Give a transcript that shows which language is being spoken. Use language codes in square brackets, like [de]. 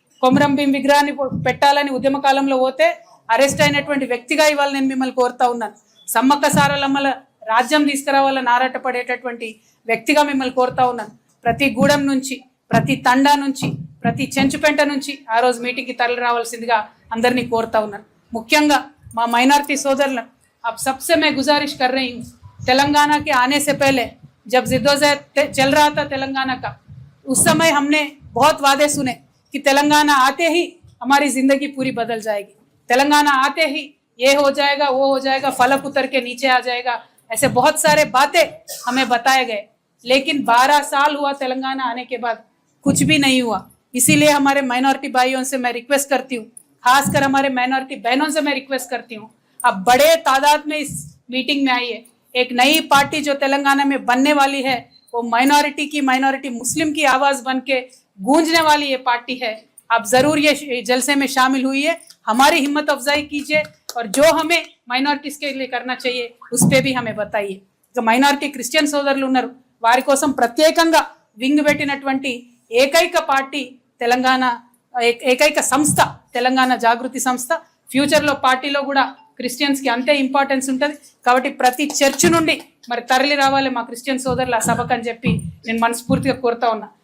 [te] కొమరం భీం విగ్రహాన్ని పెట్టాలని ఉద్యమ కాలంలో పోతే అరెస్ట్ అయినటువంటి వ్యక్తిగా ఇవాళ నేను మిమ్మల్ని కోరుతా ఉన్నాను. సమ్మక్క సారలమ్మల రాజ్యం తీసుకురావాలని ఆరాటపడేటటువంటి వ్యక్తిగా మిమ్మల్ని కోరుతా ఉన్నాను. ప్రతి గూడెం నుంచి, ప్రతి తండా నుంచి, ప్రతి చెంచుపెంట నుంచి ఆ రోజు మీటింగ్కి తరలి రావాల్సిందిగా అందరినీ కోరుతా ఉన్నాను. ముఖ్యంగా మా మైనారిటీ [hi] सोदरन, अब सबसे मैं गुजारिश कर रही हूँ, तेलंगाना के आने से पहले जब जिद्दोजहद चल रहा था तेलंगाना का, उस समय हमने बहुत वादे सुने कि तेलंगाना आते ही हमारी जिंदगी पूरी बदल जाएगी, तेलंगाना आते ही ये हो जाएगा, वो हो जाएगा, फलक उतर के नीचे आ जाएगा, ऐसे बहुत सारे बातें हमें बताए गए. लेकिन 12 साल हुआ तेलंगाना आने के बाद, कुछ भी नहीं हुआ. इसीलिए हमारे माइनॉरिटी भाइयों से मैं रिक्वेस्ट करती हूँ, खासकर हमारे माइनॉरिटी बहनों से मैं रिक्वेस्ट करती हूँ, अब बड़े तादाद में इस मीटिंग में आइए. एक नई पार्टी जो तेलंगाना में बनने वाली है, वो माइनॉरिटी मुस्लिम की आवाज बन के गूंजने वाली ये पार्टी है. आप जरूर ये जलसे में शामिल हुई है, हमारी हिम्मत अफजाई कीजिए और जो हमें माइनॉरिटीज के लिए करना चाहिए उस पर भी हमें बताइए. जो माइनॉरिटी क्रिश्चियन [te] సోదరులు ఉన్నారు వారి కోసం ప్రత్యేకంగా వింగ్ పెట్టినటువంటి ఏకైక పార్టీ తెలంగాణ, ఏకైక సంస్థ తెలంగాణ జాగృతి సంస్థ. ఫ్యూచర్లో పార్టీలో కూడా క్రిస్టియన్స్కి అంతే ఇంపార్టెన్స్ ఉంటుంది. కాబట్టి ప్రతి చర్చ్ నుండి మరి తరలి రావాలి మా క్రిస్టియన్ సోదరులు ఆ సభకు అని చెప్పి నేను మనస్ఫూర్తిగా కోరుతా ఉన్నా.